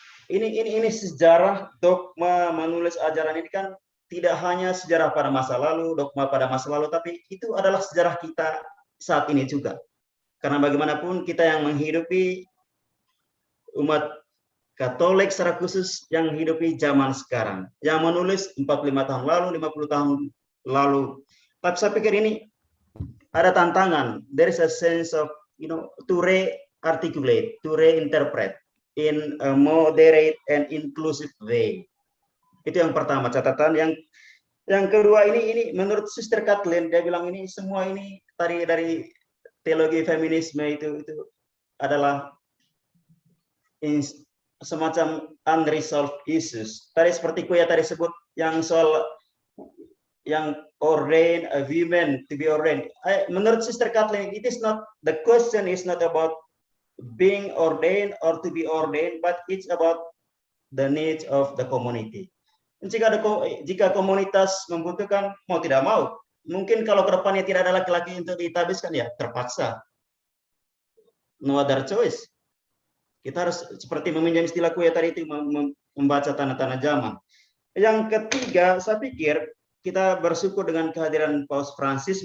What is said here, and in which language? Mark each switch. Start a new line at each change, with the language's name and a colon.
Indonesian: Ini sejarah dogma menulis ajaran ini kan tidak hanya sejarah pada masa lalu, dogma pada masa lalu, tapi itu adalah sejarah kita saat ini juga. Karena bagaimanapun kita yang menghidupi umat Katolik secara khusus yang menghidupi zaman sekarang, yang menulis 45 tahun lalu, 50 tahun lalu. Tapi saya pikir ini ada tantangan.
English: There is a sense of, to re-articulate, to reinterpret in a moderate and inclusive way.
Indonesian: Itu yang pertama catatan. Yang kedua ini menurut Sister Kathleen, dia bilang ini semua ini dari teologi feminisme itu adalah semacam
English: unresolved issues.
Indonesian: Tadi seperti Kuya tadi sebut yang soal yang
English: ordained women to be ordained.
Indonesian: Menurut
English: Sister Kathleen, the question is not about being ordained or to be ordained, but it's about the needs of the community.
Indonesian: Jika komunitas membutuhkan, mau tidak mau, mungkin kalau ke depannya tidak ada laki-laki untuk ditabiskan, ya terpaksa.
English: No other choice.
Indonesian: Kita harus seperti meminjam istilah Kuya tadi itu, membaca tanda-tanda zaman. Yang ketiga, saya pikir kita bersyukur dengan kehadiran Paus Francis.